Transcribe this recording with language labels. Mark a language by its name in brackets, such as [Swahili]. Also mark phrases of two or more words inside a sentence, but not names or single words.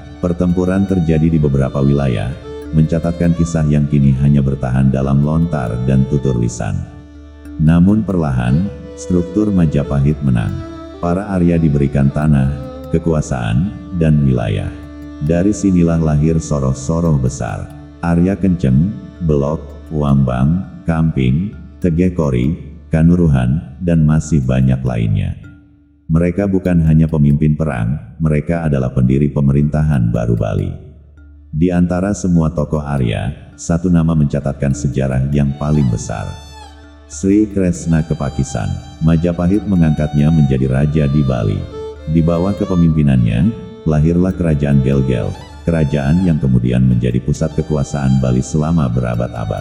[Indonesian] Pertempuran terjadi di beberapa wilayah, mencatatkan kisah yang kini hanya bertahan dalam lontar dan tutur lisan. Namun perlahan, struktur Majapahit menang. Para Arya diberikan tanah, kekuasaan, dan wilayah. Dari sinilah lahir soroh-soroh besar. Arya Kenceng, Belok, Wambang, Kamping, Tegekori, Kanuruhan, dan masih banyak lainnya. Mereka bukan hanya pemimpin perang, mereka adalah pendiri pemerintahan baru Bali. Di antara semua tokoh Arya, satu nama mencatatkan sejarah yang paling besar. Sri Kresna Kepakisan. Majapahit mengangkatnya menjadi raja di Bali. Di bawah kepemimpinannya, lahirlah Kerajaan Gelgel, kerajaan yang kemudian menjadi pusat kekuasaan Bali selama berabad-abad.